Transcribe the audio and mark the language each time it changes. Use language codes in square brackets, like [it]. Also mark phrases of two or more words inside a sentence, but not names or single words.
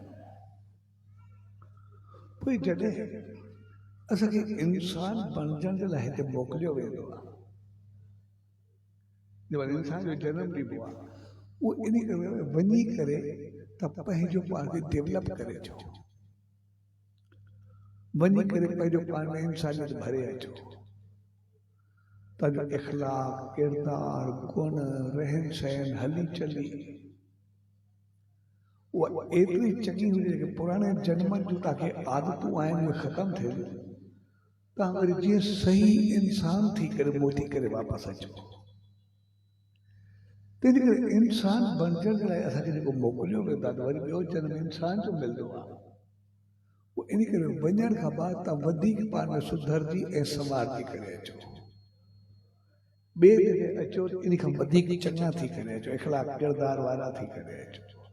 [sd] पोइ जॾहिं असांखे इंसान बणजण जे लाइ हिते मोकिलियो वेंदो आहे जॾहिं इंसान जो जनम ॾिबो आहे उहो इन करे वञी करे त पंहिंजो पाण खे डेवलप करे अचो वञी करे पंहिंजो पाण में इंसानियत भरे अचो तव्हांजो इख़लाक़ किरदार गुण रहन सहन हली चली उहा एतिरी चङी हुजे कि पुराणे जन्मनि जूं तव्हांखे आदतूं आहिनि उहे ख़तमु थियनि तव्हां वरी जीअं सही इंसान थी करे मोटी करे वापसि अचो तंहिंजे करे इंसान बणजण जे लाइ असांखे जेको मोकिलियो वेंदो आहे त वरी ॿियो जनम इंसान जो मिलंदो आहे उहो इन करे वञण खां बाद तव्हां वधीक पाण में सुधरजी ऐं संवारजी करे अचो ॿिए जॻह अचो इन खां वधीक चङा थी करे अचो इख़लाक़ किरदार वारा थी करे अचो